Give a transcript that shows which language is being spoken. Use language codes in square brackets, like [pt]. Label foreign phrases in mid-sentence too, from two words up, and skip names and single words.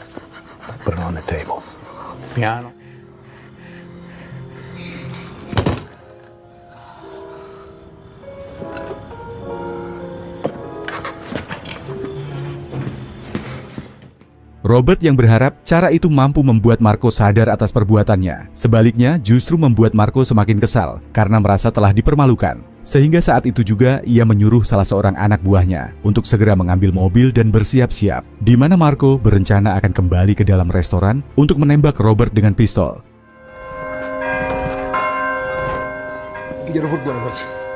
[en] Put it on the table. Piano. [id] Robert yang berharap cara itu mampu membuat Marco sadar atas perbuatannya. Sebaliknya, justru membuat Marco semakin kesal karena merasa telah dipermalukan. Sehingga saat itu juga ia menyuruh salah seorang anak buahnya untuk segera mengambil mobil dan bersiap-siap, di mana Marco berencana akan kembali ke dalam restoran untuk menembak Robert dengan pistol. [it] Pigliano furgone forse.